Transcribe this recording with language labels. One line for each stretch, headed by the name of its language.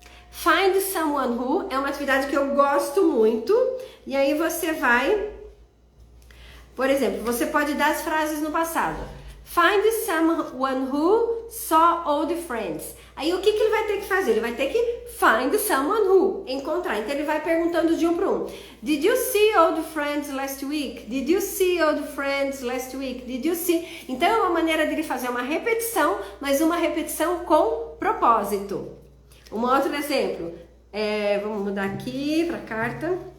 Portuguese: Find Someone Who é uma atividade que eu gosto muito. E aí você vai, por exemplo, você pode dar as frases no passado.
English: Find someone who saw old friends.
Portuguese: Aí o que ele vai ter que fazer? Ele vai ter que
English: find someone who,
Portuguese: encontrar. Então ele vai perguntando de um para um.
English: Did you see old friends last week? Did you see old friends last week? Did you see?
Portuguese: Então é uma maneira dele fazer uma repetição, mas uma repetição com propósito. Um outro exemplo, vamos mudar aqui para a carta.